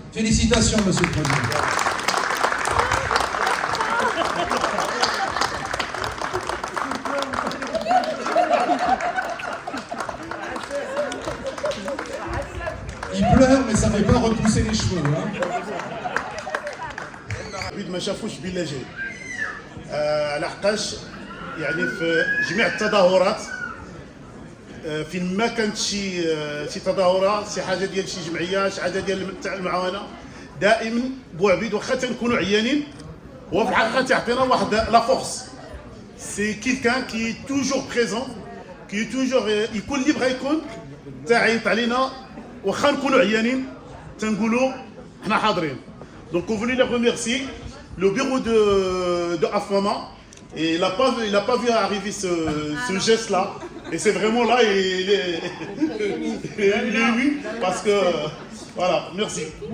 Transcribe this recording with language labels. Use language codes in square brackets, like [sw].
[fr] Félicitations, Monsieur le Président. Il pleure, mais ça ne fait pas repousser les cheveux. [ar] ما شافوش بلا جاي على حقاش يعني في جميع التظاهرات فين ما كانت شي تظاهره، شي حاجه ديال شي جمعيه، شي حاجه ديال تاع المعاونه، دائما بوعبيد واخا تنكونوا عيانين هو في الحقيقه تعطينا واحد [fr] لا فورس. سي كيلكان كي توجور بريزون، [ar] كي توجور يكون اللي بغا يكون تعيط علينا واخا نكونوا عيانين تنقولوا حنا حاضرين. [fr] Donc on voulait les remercier, le bureau de AFMAMA, et il n'a pas vu arriver ce geste-là, et c'est vraiment là, il est ému, parce que, voilà, merci.